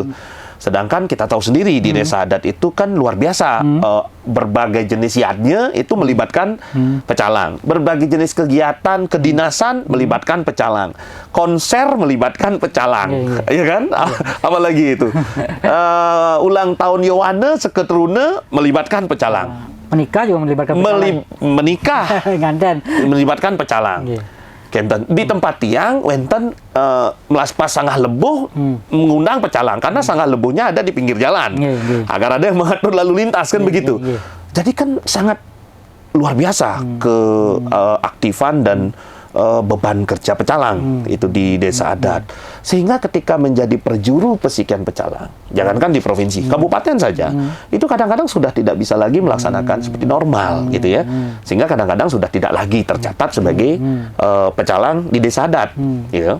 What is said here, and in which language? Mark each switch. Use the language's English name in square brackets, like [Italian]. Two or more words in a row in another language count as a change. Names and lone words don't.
[Indonesian] Sedangkan kita tahu sendiri di desa adat itu kan luar biasa, berbagai jenis yadnya itu melibatkan pecalang, berbagai jenis kegiatan kedinasan melibatkan pecalang, konser melibatkan pecalang, ya kan? Apalagi itu ulang tahun Yohane Seketrune melibatkan pecalang, menikah juga melibatkan pecalang, menikah nganten melibatkan pecalang. Kenten di tempat [Balinese] tiang wenten [Indonesian] melaspas sanggah lebuh mengundang pecalang, karena sanggah lebuhnya ada di pinggir jalan agar ada yang mengatur lalu lintas, kan begitu. Jadi kan sangat luar biasa keaktifan dan beban kerja pecalang itu di desa adat, sehingga ketika menjadi perjuru Pasikian Pecalang, jangankan di provinsi, kabupaten saja itu kadang-kadang sudah tidak bisa lagi melaksanakan seperti normal, gitu ya, sehingga kadang-kadang sudah tidak lagi tercatat sebagai pecalang di desa adat, gitu.